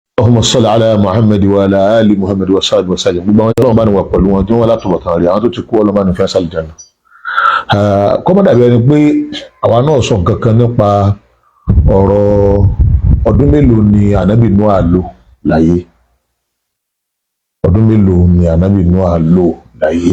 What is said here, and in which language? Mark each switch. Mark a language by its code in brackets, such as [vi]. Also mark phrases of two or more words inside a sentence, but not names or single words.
[ar] اللهم صل على محمد وعلى آل محمد وسلم وسلم. [yo] Gbogbo àwọn Ọlọ́run bá ní wà pẹ̀lú wọn tí wọ́n látọ̀bọ̀ tán rí àwọn tó ti kú Ọlọ́run bá ní fẹ́ sálì jẹ́nà. Kọ́mọ́ dàbí ẹni pé àwa náà sọ nǹkan kan nípa ọ̀rọ̀ ọdún mélòó ni ànábì Nóà lò láyé. Ọdún mélòó ni ànábì Nóà lò láyé.